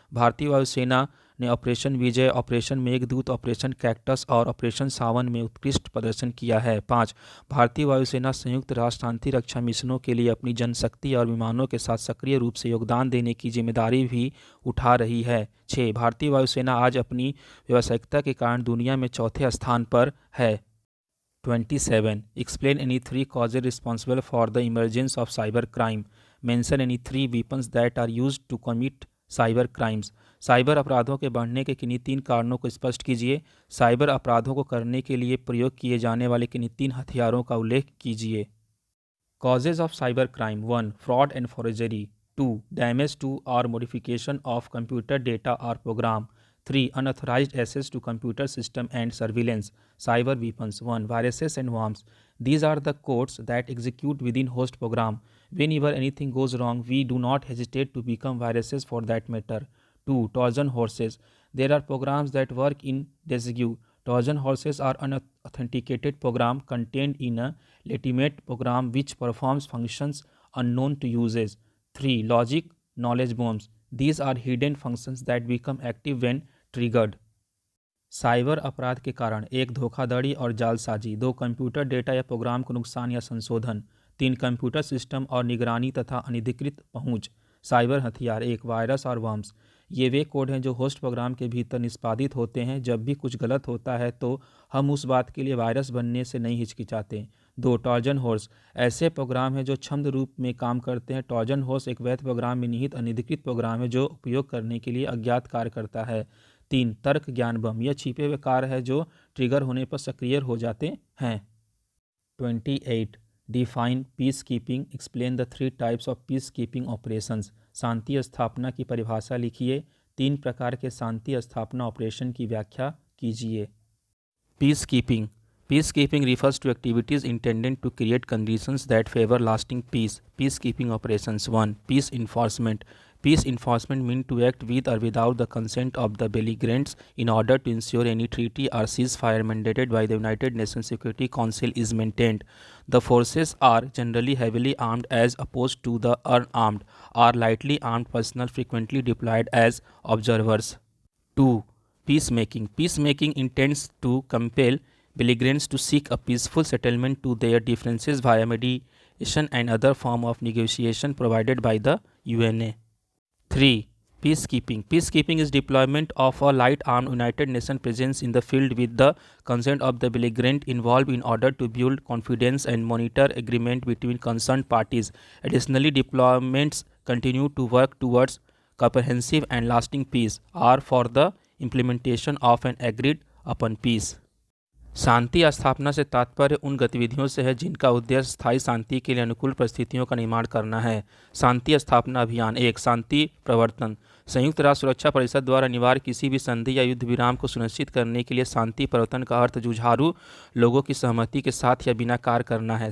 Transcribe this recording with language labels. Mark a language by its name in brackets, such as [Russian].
[Hindi] भारतीय वायुसेना ने ऑपरेशन विजय, ऑपरेशन मेघदूत, ऑपरेशन कैक्टस और ऑपरेशन सावन में उत्कृष्ट प्रदर्शन किया है। 5. भारतीय वायुसेना संयुक्त राष्ट्र शांति रक्षा मिशनों के लिए अपनी जनशक्ति और विमानों के साथ सक्रिय रूप से योगदान देने की जिम्मेदारी भी उठा रही है। 6. भारतीय वायुसेना आज अपनी व्यावसायिकता के कारण दुनिया में चौथे स्थान पर है। 27. [English] Explain any 3 causes responsible for the emergence of cyber crime. Mention any 3 weapons that are used to commit cyber crimes. [Hindi] Cyber अपराधों के बढ़ने के किन्हीं 3 कारणों को स्पष्ट कीजिए। साइबर अपराधों को करने के लिए प्रयोग किए जाने वाले किन्हीं 3 हथियारों का उल्लेख कीजिए। [English] Causes of cyber crime. 1. Fraud and forgery. 2. Damage to और modification of computer data और program. 3. Unauthorized access to computer system and surveillance. Cyber weapons. 1. Viruses and worms. These are the codes that execute within host program. Whenever anything goes wrong, we do not hesitate to become viruses for that matter. 2. Trojan horses. There are programs that work in disguise. Trojan horses are unauthenticated program contained in a legitimate program which performs functions unknown to users. 3. Logic knowledge bombs. These are hidden functions that become active when triggered. [Hindi] Cyber अपराध के कारण। 1. धोखाधड़ी और जालसाजी। 2. Computer data या programme को नुकसान या संशोधन। 3. कंप्यूटर सिस्टम और निगरानी तथा अनधिकृत पहुंच। साइबर हथियार। 1. वायरस और वर्म्स। ये वे कोड हैं जो होस्ट प्रोग्राम के भीतर निष्पादित होते हैं। जब भी कुछ गलत होता है तो हम उस बात के लिए वायरस बनने से नहीं हिचकिचाते। 2. Trojan horse. ऐसे प्रोग्राम हैं जो छद्म रूप में काम करते हैं। ट्रोजन हॉर्स एक वैध प्रोग्राम में निहित अनधिकृत प्रोग्राम है जो उपयोग करने के लिए अज्ञात कार्य करता है। 3. तर्क ज्ञान बम। यह छिपे हुए कार्य है जो ट्रिगर होने पर सक्रिय हो जाते हैं। [English] 28. Define peace keeping. Explain the 3 types of peace keeping operations. [Hindi] शांति स्थापना की परिभाषा लिखिए। 3 प्रकार के शांति स्थापना ऑपरेशन की व्याख्या कीजिए। [English] Peace keeping. Peacekeeping refers to activities intended to create conditions that favor lasting peace. Peacekeeping operations. 1. Peace enforcement. Peace enforcement means to act with or without the consent of the belligerents in order to ensure any treaty or ceasefire mandated by the United Nations Security Council is maintained. The forces are generally heavily armed as opposed to the unarmed or lightly armed personnel frequently deployed as observers. 2. Peacemaking. Peacemaking intends to compel belligerents to seek a peaceful settlement to their differences via mediation and other form of negotiation provided by the UNA. 3. Peacekeeping. Peacekeeping is deployment of a light armed United Nations presence in the field with the consent of the belligerent involved in order to build confidence and monitor agreement between concerned parties. Additionally, deployments continue to work towards comprehensive and lasting peace or for the implementation of an agreed upon peace. [Hindi] शांति स्थापना से तात्पर्य उन गतिविधियों से है जिनका उद्देश्य स्थायी शांति के लिए अनुकूल परिस्थितियों का निर्माण करना है। शांति स्थापना अभियान। एक, शांति प्रवर्तन। संयुक्त राष्ट्र सुरक्षा परिषद द्वारा अनिवार्य किसी भी संधि या युद्ध विराम को सुनिश्चित करने के लिए शांति प्रवर्तन का अर्थ जुझारू लोगों की सहमति के साथ या बिना कार्य करना है।